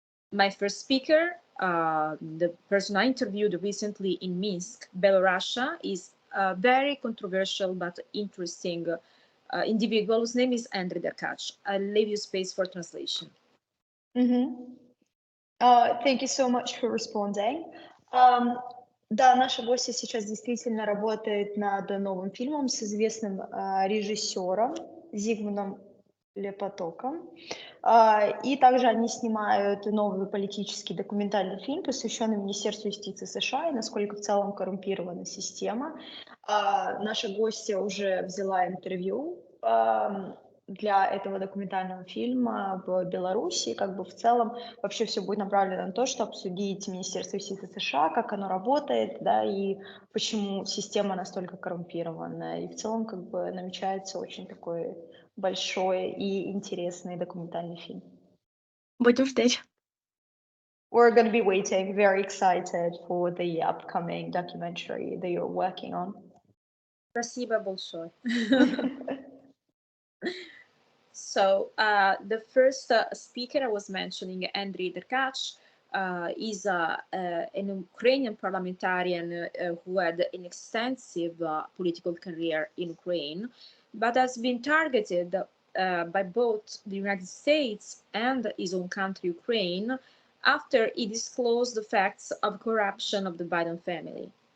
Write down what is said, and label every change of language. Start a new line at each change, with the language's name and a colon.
English: My first speaker, the person I interviewed recently in Minsk, Belarus, is a very controversial but interesting individual whose name is Andrei Derkach. I'll leave you space for translation. Thank you so much for responding.
Russian: Да, наша гостья сейчас действительно работает над новым фильмом с известным режиссером Зигмундом Лепотоком. И также они снимают новый политический документальный фильм, посвященный Министерству юстиции США и насколько в целом коррумпирована система. Наша гостья уже взяла интервью для этого документального фильма в Беларуси. Как бы в целом вообще все будет направлено на то, чтобы обсудить Министерство юстиции США, как оно работает, да, и почему система настолько коррумпированная. И в целом как бы намечается очень такой большой и интересный документальный фильм. Будем ждать.
English: We're going to be waiting, very excited for the upcoming documentary that you're working on.
Russian: Спасибо большое.
English: So the first speaker I was mentioning, Andrei Derkach, is an Ukrainian parliamentarian who had an extensive political career in Ukraine, but has been targeted by both the United States and his own country, Ukraine, after he disclosed the facts of corruption of the Biden family.